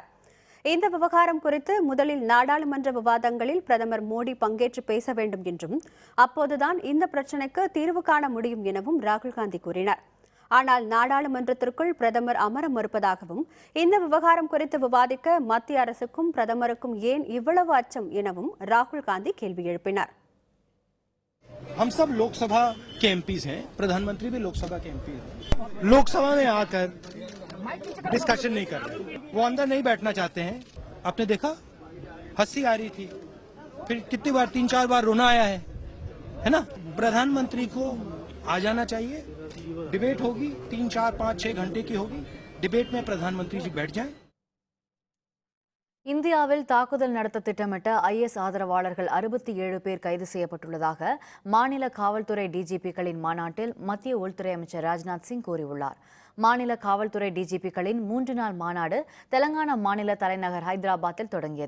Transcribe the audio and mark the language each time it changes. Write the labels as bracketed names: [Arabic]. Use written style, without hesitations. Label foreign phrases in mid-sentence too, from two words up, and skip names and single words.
[Tamil] இந்த விவகாரம் குறித்து முதலில் நாடாளுமன்ற விவாதங்களில் பிரதமர் மோடி பங்கேற்று பேச வேண்டும் என்றும் அப்போதுதான் இந்த பிரச்சினைக்கு தீர்வு காண முடியும் எனவும் ராகுல் காந்தி கூறினார். ஆனால் நாடாளுமன்றத்திற்குள் பிரதமர் அமர மறுப்பதாகவும் இந்த விவகாரம் குறித்து விவாதிக்க மத்திய அரசுக்கும் பிரதமருக்கும் ஏன் இவ்வளவு அச்சம் எனவும் ராகுல் காந்தி கேள்வி எழுப்பினார். [Hindi] हम सब लोकसभा के एमपीज हैं, प्रधानमंत्री भी लोकसभा के एमपी हैं। लोकसभा में आकर डिस्कशन नहीं कर रहे, वो अंदर नहीं बैठना चाहते हैं। आपने देखा हंसी आ रही थी, फिर कितनी बार 3-4 बार रोना आया है ना। प्रधानमंत्री को आ जाना चाहिए, डिबेट होगी 3, 4, 5, 6 घंटे की होगी, डिबेट में प्रधानमंत्री जी बैठ जाएं। [Tamil] இந்தியாவில் தாக்குதல் நடத்த திட்டமிட்ட IS ஆதரவாளர்கள் 67 பேர் கைது செய்யப்பட்டுள்ளதாக மாநில காவல்துறை டிஜிபிக்களின் மாநாட்டில் மத்திய உள்துறை அமைச்சர் ராஜ்நாத் சிங் கூறியுள்ளார். மாநில காவல்துறை டிஜிபிக்களின் 3 நாள் மாநாடு தெலங்கானா மாநில தலைநகர் ஹைதராபாத்தில் தொடங்கியது.